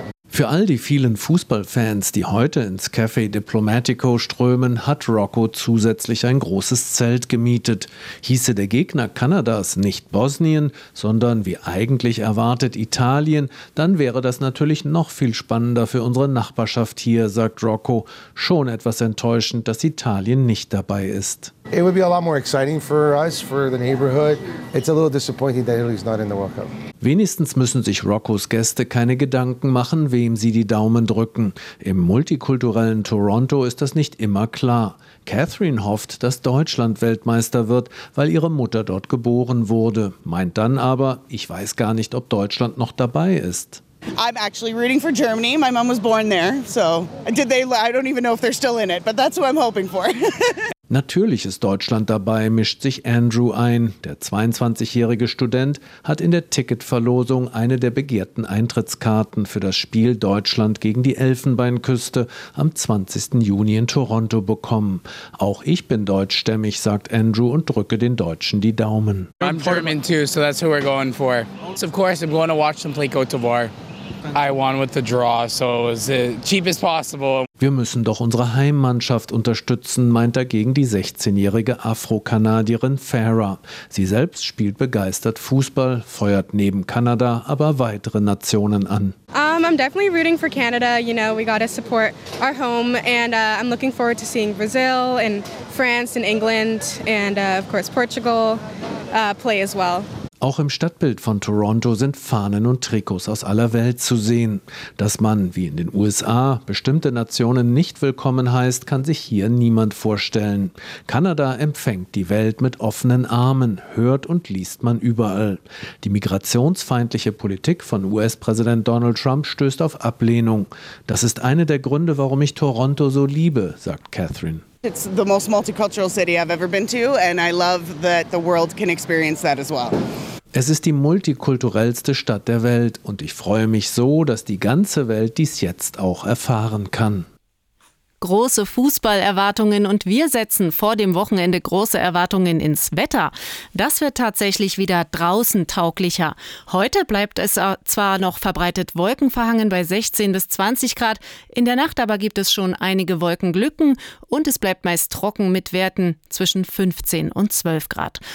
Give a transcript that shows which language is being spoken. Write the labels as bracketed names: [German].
[German] Für all die vielen Fußballfans, die heute ins Café Diplomatico strömen, hat Rocco zusätzlich ein großes Zelt gemietet. Hieße der Gegner Kanadas nicht Bosnien, sondern wie eigentlich erwartet Italien, dann wäre das natürlich noch viel spannender für unsere Nachbarschaft hier, sagt Rocco. Schon etwas enttäuschend, dass Italien nicht dabei ist. [English] It would be a lot more exciting for us, for the neighborhood. It's a little disappointing that Italy's not in the World Cup. [German] Wenigstens müssen sich Roccos Gäste keine Gedanken machen, wem sie die Daumen drücken. Im multikulturellen Toronto ist das nicht immer klar. Catherine hofft, dass Deutschland Weltmeister wird, weil ihre Mutter dort geboren wurde. Meint dann aber, ich weiß gar nicht, ob Deutschland noch dabei ist. [English] I'm actually rooting for Germany. My mom was born there, so did they. I don't even know if they're still in it, but that's who I'm hoping for. [German] Natürlich ist Deutschland dabei, mischt sich Andrew ein. Der 22-jährige Student hat in der Ticketverlosung eine der begehrten Eintrittskarten für das Spiel Deutschland gegen die Elfenbeinküste am 20. Juni in Toronto bekommen. Auch ich bin deutschstämmig, sagt Andrew und drücke den Deutschen die Daumen. [English] I'm German too, so that's who we're going for. So of course I'm going to watch them play Cote d'Ivoire. I won with the draw, so it was the cheapest possible. [German] Wir müssen doch unsere Heimmannschaft unterstützen, meint dagegen die 16-jährige Afro-Kanadierin Farah. Sie selbst spielt begeistert Fußball, feuert neben Kanada aber weitere Nationen an. [English] I'm definitely rooting for Canada. You know, we gotta support our home. And I'm looking forward to seeing Brazil and France and England and of course Portugal play as well. [German] Auch im Stadtbild von Toronto sind Fahnen und Trikots aus aller Welt zu sehen. Dass man, wie in den USA, bestimmte Nationen nicht willkommen heißt, kann sich hier niemand vorstellen. Kanada empfängt die Welt mit offenen Armen, hört und liest man überall. Die migrationsfeindliche Politik von US-Präsident Donald Trump stößt auf Ablehnung. Das ist einer der Gründe, warum ich Toronto so liebe, sagt Catherine. [English] It's the most multicultural city I've ever been to, and I love that the world can experience that as well. [German] Es ist die multikulturellste Stadt der Welt, und ich freue mich so, dass die ganze Welt dies jetzt auch erfahren kann. Große Fußballerwartungen, und wir setzen vor dem Wochenende große Erwartungen ins Wetter. Das wird tatsächlich wieder draußen tauglicher. Heute bleibt es zwar noch verbreitet wolkenverhangen bei 16 bis 20 Grad, in der Nacht aber gibt es schon einige Wolkenlücken und es bleibt meist trocken mit Werten zwischen 15 und 12 Grad.